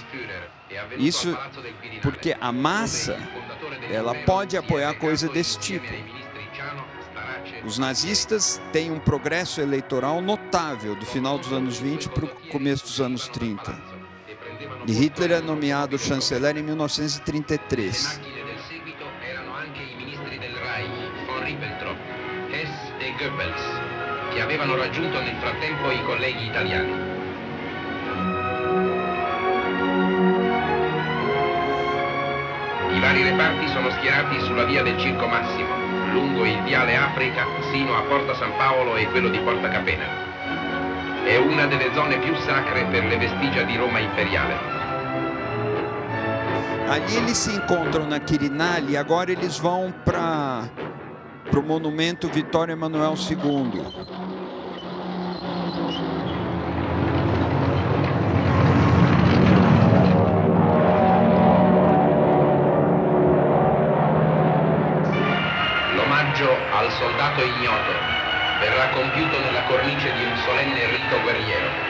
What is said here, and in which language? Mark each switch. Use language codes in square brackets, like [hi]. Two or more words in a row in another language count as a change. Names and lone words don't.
[pt] Isso porque a massa, ela pode apoiar coisa desse tipo. Os nazistas têm um progresso eleitoral notável do final dos anos 20 para o começo dos anos 30. E Hitler é nomeado chanceler em 1933. [it] Del seguito erano anche i ministri del Reich, von Ribbentrop, Hess e Goebbels, che avevano raggiunto nel frattempo i colleghi italiani. I vari reparti sono schierati sulla via del Circo Massimo, lungo il viale Africa sino a Porta San Paolo e quello di Porta Capena. È una delle zone più sacre per le vestigia di Roma imperiale. [pt] Ali eles se encontram na Quirinal e agora eles vão para o monumento Vittorio Emanuel II. [it] L'omaggio al soldato ignoto verrà compiuto nella cornice di un solenne rito guerriero.